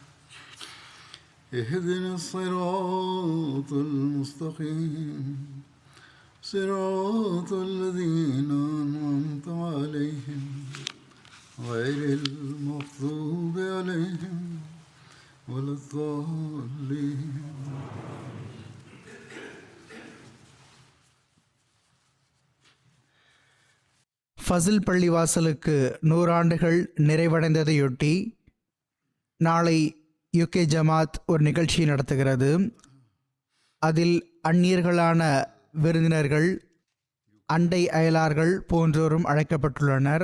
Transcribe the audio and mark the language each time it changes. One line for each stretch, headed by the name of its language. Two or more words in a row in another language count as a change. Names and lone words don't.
Arabic: اهدنا الصراط المستقيم صراط الذين أنعمت عليهم غير المغضوب عليهم ولا الضالين.
Tamil: ஃபசில் பள்ளிவாசலுக்கு 100 ஆண்டுகள் நிறைவடைந்ததையொட்டி நாளை யுகே ஜமாத் ஒரு நிகழ்ச்சி நடத்துகிறது. அதில் அந்நியர்களான விருந்தினர்கள், அண்டை அயலார்கள் போன்றோரும் அழைக்கப்பட்டுள்ளனர்.